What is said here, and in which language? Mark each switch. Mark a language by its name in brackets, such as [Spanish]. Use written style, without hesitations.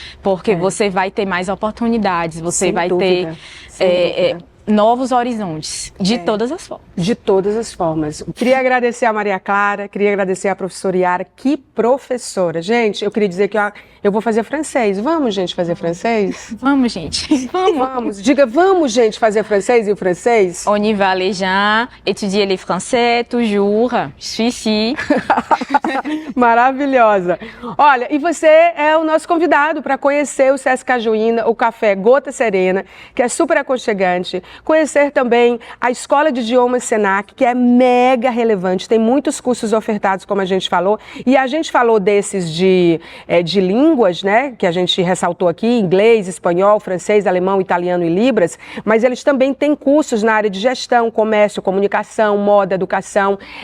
[Portuguese] Porque você vai ter mais oportunidades, você vai ter novos horizontes, de todas as formas. De todas as formas. Queria agradecer a Maria Clara, queria agradecer a professora Yara, que professora. Gente, eu queria dizer que eu vou fazer francês. Vamos, gente, fazer francês? Vamos, gente. Vamos. Diga, vamos, gente, fazer francês e o francês? [French] On y va les gens, étudier les français, toujours. Je suis ici. [Portuguese] Maravilhosa. Olha, e você é o nosso convidado para conhecer o Sesc Cajuína, o Café Gota Serena, que é super aconchegante. Conhecer também a Escola de Idiomas Senac, que é mega relevante, tem muitos cursos ofertados, como a gente falou, e a gente falou desses de línguas, né, que a gente ressaltou aqui, inglês, espanhol, francês, alemão, italiano e libras, mas eles também têm cursos na área de gestão, comércio, comunicação, moda, educação,